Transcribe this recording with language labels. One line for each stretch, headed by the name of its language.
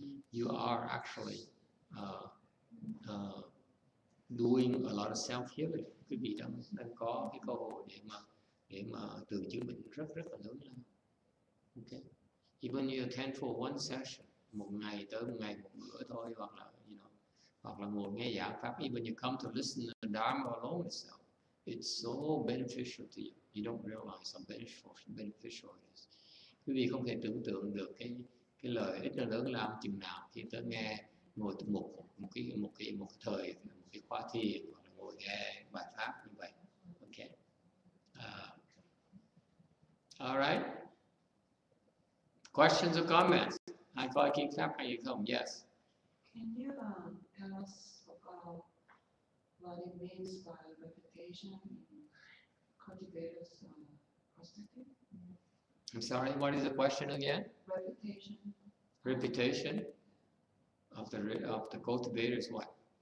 English: You are actually doing a lot of self-healing.
Vietnamese: Quý vị đang có cái cơ hội để mà tự chứng minh rất là lớn lao. Okay.
English: Even you attend for one session,
Vietnamese: một ngày một bữa thôi, hoặc là ngồi nghe giảng pháp.
English: Even you come to listen to the Dharma alone itself, it's so beneficial to you. You don't realize how beneficial it is.
Vietnamese: Quý vị không thể tưởng tượng được cái lợi ích nó lớn lao chừng nào khi tới nghe ngồi một cái khóa thiền, hoặc là ngồi nghe bài pháp như vậy. Okay.
English: All right. Questions or comments?
Vietnamese: Ai có ý kiến khác hay không?
English: Yes. Can you tell us about what it means by reputation in cultivators' perspective? I'm sorry, what is the question again? Reputation. Reputation of the cultivators, what?